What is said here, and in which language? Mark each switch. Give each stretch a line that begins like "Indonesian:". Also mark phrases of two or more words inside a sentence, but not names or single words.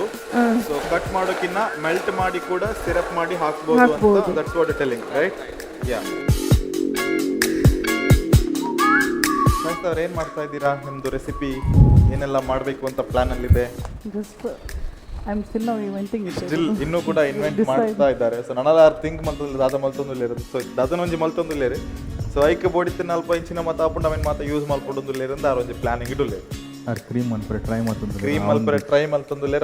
Kannada: ಸೊ ಕಟ್ ಮಾಡೋಕ್ಕಿಂತ ಮೆಲ್ಟ್ ಮಾಡಿ ಕೂಡ ಸಿರಪ್ ಮಾಡಿ ಹಾಕ್ಬೋದು ಅಂತ.
English: That's what telling, right? Ya.
Kannada: ಅವ್ರು ಏನು ಮಾಡ್ತಾ ಇದ್ದೀರಾ? ನಿಮ್ಮದು ರೆಸಿಪಿ ಏನೆಲ್ಲ ಮಾಡಬೇಕು ಅಂತ ಪ್ಲಾನಲ್ಲಿದೆ? ಸ್ಟಿಲ್ ಇನ್ನೂ ಕೂಡ ಇನ್ವೆಂಟ್ ಮಾಡ್ತಾ ಇದ್ದಾರೆ.
Tulu: ಸೊ ನನ್ನಲ್ಲ ಥಿಂಕ್ ಮಲ್ತೊಂದು ದಾದ ಮಲ್ತೊಂದುಲ್ಲೇರು. ಸೊ ದದನೊಂಜಿ ಮಲ್ತೊಂದುಲ್ಲೇರು. ಸೊ ಐಕೆ ಬೋಡಿತ್ತಿನ ಅಲ್ಪ ಇಂಚಿನ ಮತ್ತು ಆಪುಂಡ ಅವೇನು ಮಾತ್ರ ಯೂಸ್ ಮಾಡ್ಕೊಂಡೊಂದುಲ್ಲೇರು ಅಂತ ಆರೊಂಜಿ ಪ್ಲಾನಿಂಗ್ ಇಡುಲ್ಲೇರು. ಕ್ರೀಮ್ ಮಲ್ಪರೆ ಟ್ರೈ ಮಾಡ್ತಂದ್ರೆ ಕ್ರೀಮ್ ಮಲ್ಪರೆ ಟ್ರೈ ಮಲ್ತೊಂದುಲ್ಲೇರು.